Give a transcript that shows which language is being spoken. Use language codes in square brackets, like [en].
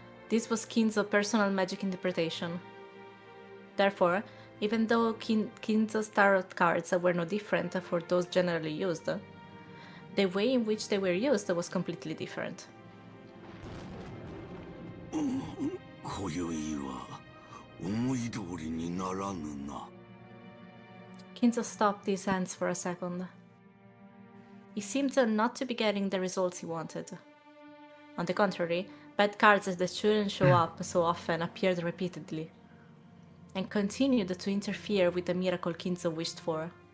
[en] This was Kinzo's personal magic interpretation. Therefore, even though Kinzo's tarot cards were no different for those generally used, the way in which they were used was completely different. [ja] 今宵は思い通りにならぬな。 [en] Kinzo stopped his hands for a second. He seemed not to be getting the results he wanted. On the contrary, bad cards that shouldn't show up so often appeared repeatedly, and continued to interfere with the miracle Kinzo wished for.